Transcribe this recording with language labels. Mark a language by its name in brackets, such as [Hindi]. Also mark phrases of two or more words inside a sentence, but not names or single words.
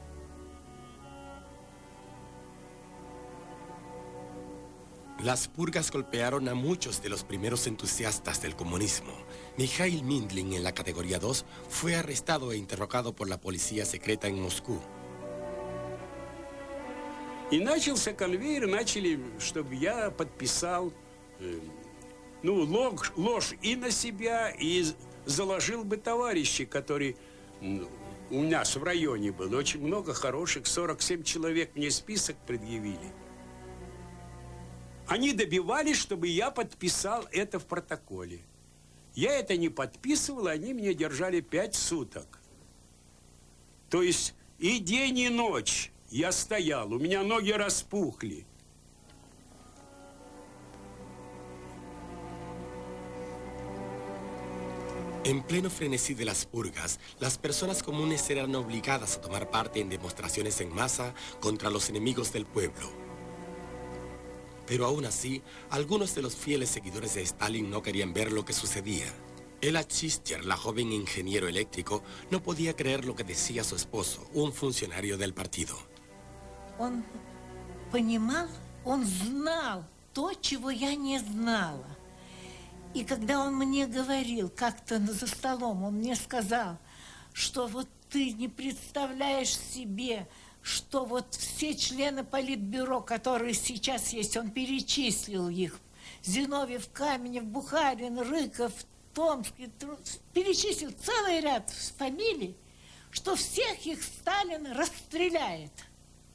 [Spanish] Las purgas golpearon a muchos de los primeros entusiastas del comunismo. Mikhail Mindlin, en la categoría 2, fue arrestado e interrogado por la policía secreta en Moscú. [Russian] И начался конвейер, начали, чтобы я подписал, ложь и на себя, и заложил бы товарищей, которые у нас в районе было. Очень много хороших, 47 человек мне список предъявили. Они добивались, чтобы я подписал это в протоколе. Я это не подписывал, они меня держали 5 суток. То есть и день, и ночь. Я стоял, у меня ноги распухли. [Spanish] En pleno frenesí de las purgas, las personas comunes eran obligadas a tomar parte en demostraciones en masa contra los enemigos del pueblo. Pero aún así, algunos de los fieles seguidores de Stalin no querían ver lo que sucedía. Ella Chister, la joven ingeniero eléctrico, no podía creer lo que decía su esposo, un funcionario del partido. [Russian] Он понимал, он знал то, чего я не знала. И когда он мне говорил, как-то за столом, он мне сказал, что вот ты не представляешь себе, что вот все члены политбюро, которые сейчас есть, он перечислил их, Зиновьев, Каменев, Бухарин, Рыков, Томский, перечислил целый ряд фамилий, что всех их Сталин расстреляет.